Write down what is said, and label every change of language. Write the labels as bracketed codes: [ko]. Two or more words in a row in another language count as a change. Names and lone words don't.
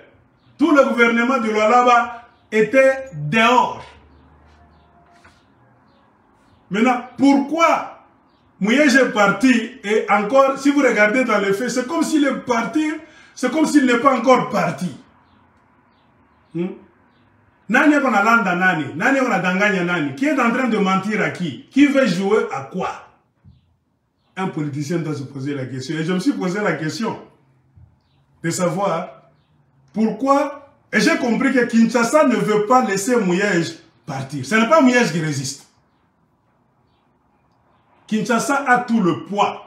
[fr] Tout le gouvernement du Lualaba était dehors. Maintenant, pourquoi Mouyej est parti et encore, si vous regardez dans les faits, c'est comme s'il est parti, c'est comme s'il n'est pas encore parti. [ln] Nani on a landa nani? Nani on a danganya nani? [fr] Qui est en train de mentir à qui? Qui veut jouer à quoi? Un politicien doit se poser la question. Et je me suis posé la question de savoir pourquoi. Et j'ai compris que Kinshasa ne veut pas laisser Mouyej partir. Ce n'est pas Mouyej qui résiste. Kinshasa a tout le poids.